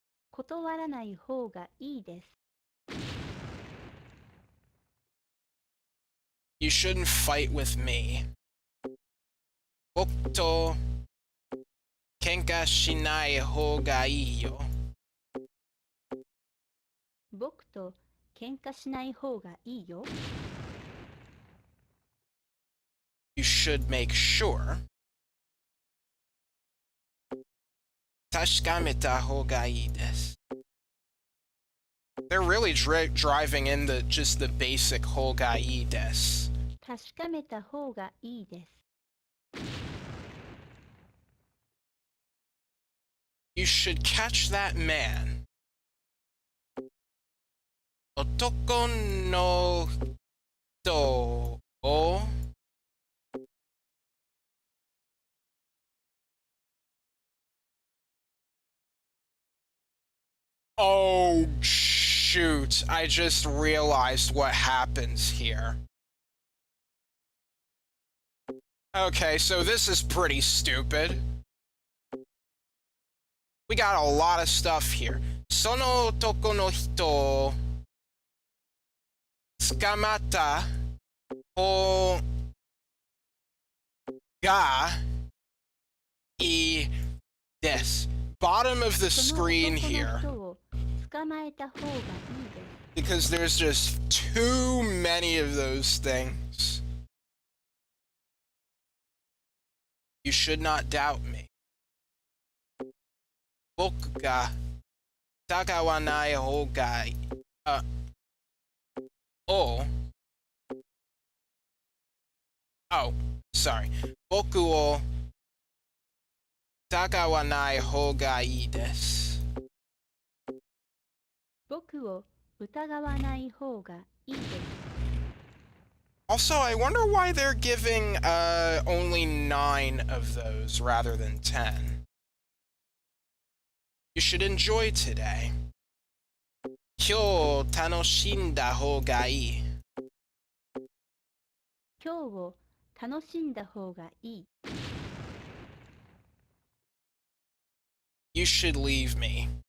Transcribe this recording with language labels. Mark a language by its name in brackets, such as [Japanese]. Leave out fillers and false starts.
[Japanese] 断らない方がいいです。 [English] You shouldn't fight with me. [Japanese] Bokuto kenka shinai hoga ii yo. 僕と喧嘩しない方がいいよ。 [English] You should make sure. [Japanese] 確かめた方がいいです。 [English] They're really driving in just the basic 方がいいです。 [Japanese] 確かめた方がいいです。 [English] You should catch that man. [Japanese] 男の人を [English] Oh, shoot. I just realized what happens here. Okay, so this is pretty stupid. We got a lot of stuff here. [Japanese] その男の人を捕まった方がいいです。 [English] Bottom of the screen here. [Japanese] その男の人を捕まえた方がいいです。 [English] Because there's just too many of those things. You should not doubt me. [Japanese] 僕が疑わない方がいい。 [English] Oh, sorry. [Japanese] 僕を疑わない方がいいです。僕を疑わない方がいいです。 [English] Also, I wonder why they're giving only 9 of those rather than 10. You should enjoy today. [Japanese] 今日楽しんだ方がいい。今日を楽しんだ方がいい。 [English] You should leave me.